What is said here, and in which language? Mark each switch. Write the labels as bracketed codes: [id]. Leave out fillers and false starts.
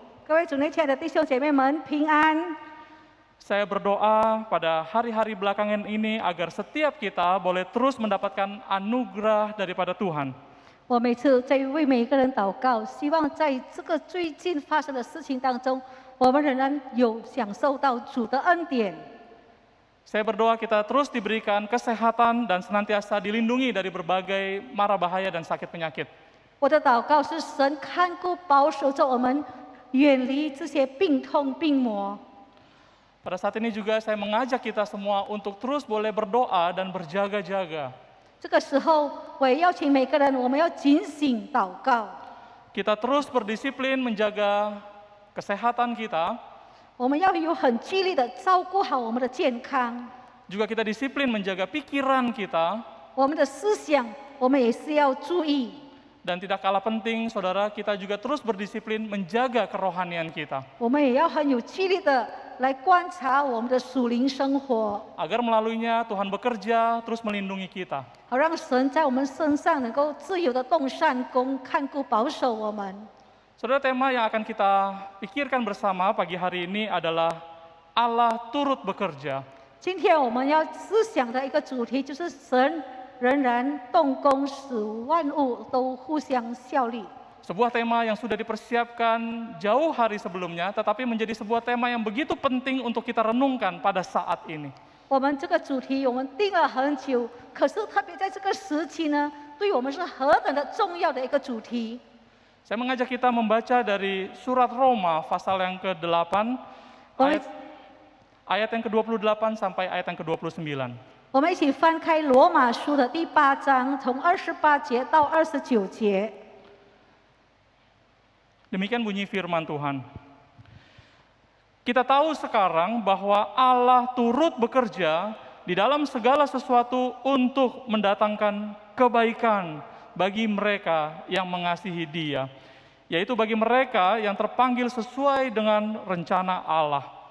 [zh] 各位主内亲爱的弟兄姐妹们，平安！ [id] Saya berdoa pada hari-hari belakangan ini agar setiap kita boleh terus mendapatkan anugerah daripada Tuhan. [zh] 我每次在为每一个人祷告，希望在这个最近发生的事情当中，我们仍然有享受到主的恩典。 [id] Saya berdoa kita terus diberikan kesehatan dan senantiasa dilindungi dari berbagai mara bahaya dan sakit penyakit. [zh] 我的祷告是神看顾保守着我们，远离这些病痛病魔。 [id] Pada saat ini juga saya mengajak kita semua untuk terus boleh berdoa dan berjaga-jaga. [zh] 这个时候，我也邀请每个人，我们要警醒祷告。 [id] Kita terus berdisiplin menjaga kesehatan kita. [zh] 我们要有很纪律的照顾好我们的健康， [id] Juga kita disiplin menjaga pikiran kita. [zh] 我们的思想，我们也是要注意。 [id] Dan tidak kalah penting, saudara, kita juga terus berdisiplin menjaga kerohanian kita. [zh] 我们也要很有纪律的来观察我们的属灵生活， [id] Agar melaluinya Tuhan bekerja, terus melindungi kita. [zh] 好让神在我们身上能够自由的动善功，看顾保守我们。 [id] Saudara, tema yang akan kita pikirkan bersama pagi hari ini adalah Allah turut bekerja. [zh] 今天我们要思想的一个主题就是神仍然动工，使万物都互相效力。 [id] Sebuah tema yang sudah dipersiapkan jauh hari sebelumnya, tetapi menjadi sebuah tema yang begitu penting untuk kita renungkan pada saat ini. [zh] 我们这个主题我们定了很久，可是特别在这个时期呢，对我们是何等的重要的一个主题。 [id] Saya mengajak kita membaca dari surat Roma pasal yang ke-8, ayat yang ke-28 sampai ayat yang ke-29. [zh] 我们一起翻开罗马书的第8章，从28节到29节。 [id] Demikian bunyi firman Tuhan. Kita tahu sekarang bahwa Allah turut bekerja di dalam segala sesuatu untuk mendatangkan kebaikan bagi mereka yang mengasihi Dia, yaitu bagi mereka yang terpanggil sesuai dengan rencana Allah.